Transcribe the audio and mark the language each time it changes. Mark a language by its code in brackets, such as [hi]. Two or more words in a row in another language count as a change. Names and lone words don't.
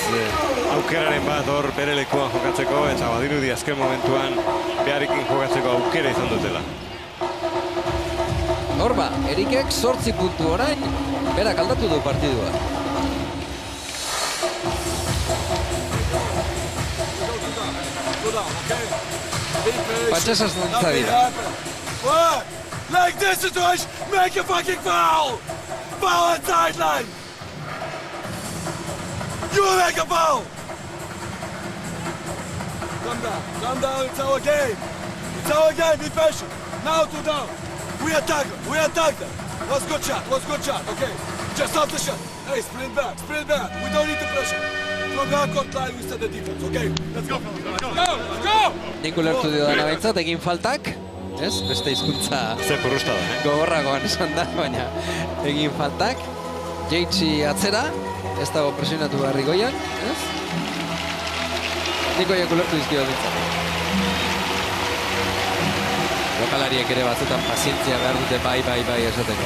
[eu] Aukeraren bat hor bere lekuan jokatzeko, eta badirudi azken momentuan beharekin jokatzeko aukera izan dutela. Horba, Erikek 8 puntu orain, berak aldatu du partidua. Patxezaz dantza dira. [en] Leg this to us! Make a fucking foul! Foul on sideline! You will make a foul! Calm down, it's our game. It's our game, be patient. Now to down. We attack them. Was good shot, okay. Just off the shot. Hey, sprint back. We don't need the pressure. From the half-court line, we set the defense, okay? Let's go. Let's go! [eu] Nik ulertu dio dana behintzat, egin faltak, ez? Beste hizkuntza Ze purrusta da, gogorragoan esan da, baina egin faltak. Jeitsi atzera, ez dago presionatu beharri goian, ez? Nik oiek ulertu dizkio dintzat. Jokalariek ere batzutan pazientzia behar dute bai esateko.